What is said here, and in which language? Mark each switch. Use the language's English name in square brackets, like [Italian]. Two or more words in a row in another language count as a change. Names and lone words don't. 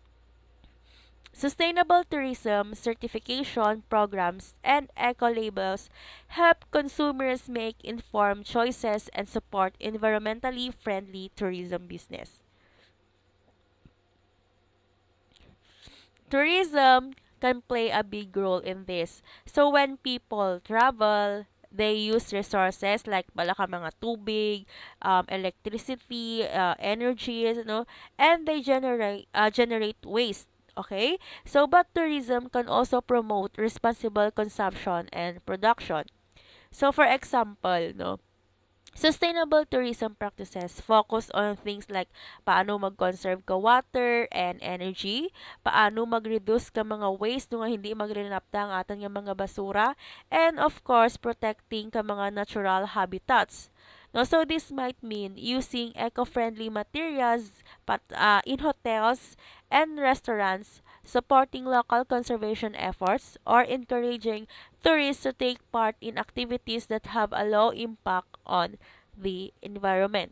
[English] Sustainable tourism certification programs and eco labels help consumers make informed choices and support environmentally friendly tourism business. Tourism can play a big role in this. So when people travel, they use resources like [Hiligaynon] bala ka mga tubig, [English] electricity, energies, and they generate waste. Okay? So but tourism can also promote responsible consumption and production. So for example, sustainable tourism practices focus on things like [Hiligaynon] paano mag-conserve ka [English] water and energy, [Hiligaynon] paano mag-reduce ka mga waste nga hindi magrinapta ang aton nga mga basura, [English] and of course, protecting ka mga natural habitats. No, so this might mean using eco-friendly materials in hotels and restaurants, supporting local conservation efforts, or encouraging tourists to take part in activities that have a low impact on the environment.